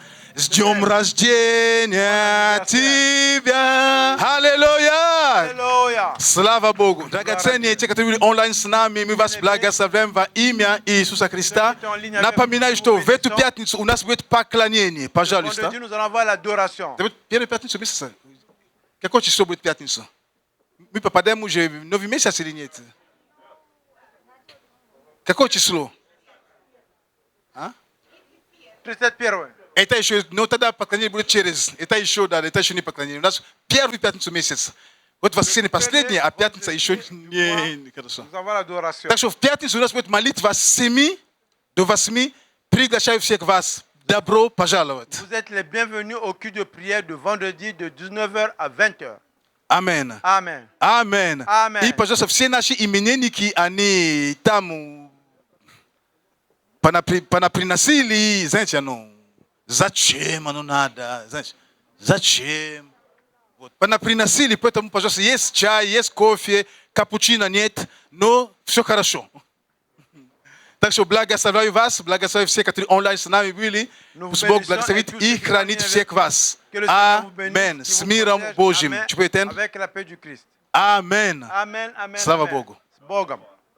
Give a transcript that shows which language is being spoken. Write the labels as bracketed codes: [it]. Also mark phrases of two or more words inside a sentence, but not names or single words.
[ru] С днем рождения тебя! Аллилуйя! [fr] Alléluia. [ru] Слава Богу! Драгоценные те, которые были онлайн с нами, мы вас благословляем во имя Иисуса Христа. Напоминаю, что в эту пятницу у нас будет поклонение. Пожалуйста. [fr] Vendredi, nous allons avoir l'adoration. [ru] Первую пятницу месяца. Какое число будет пятница? Мы попадаем уже в новый месяц или нет? Какое число? 31. Это еще, но тогда поклонение будет через. Это еще, да, это еще не поклонение. У нас первую пятницу месяца. Вот воскресенье последнее, а пятница еще не хорошо. [fr] Nous allons avoir l'adoration. [ru] Так что в пятницу у нас будет молитва с 7 до 8. Приглашаю всех вас. Добро пожаловать. [fr] Vous êtes les bienvenus au culte de prière de vendredi de 19h à 20h. [ru] Амен. [fr] Amen. [ru] Амен. [fr] Amen. [ru] И, пожалуйста, все наши именинники, они там понаприносили, знаете, зачем оно надо, знаете, зачем. Вот, понаприносили, поэтому, пожалуйста, есть чай, есть кофе, капучино нет, но все хорошо. Так что благословляю вас, благословляю всех, которые онлайн с нами были. Пусть Бог благословит и хранит всех вас. Амен. С миром Божьим. [fr] Avec la paix du Christ. [ru] Амен. [fr] Amen. Amen. [ru] Слава [fr] amen. [ru] Богу. С Богом.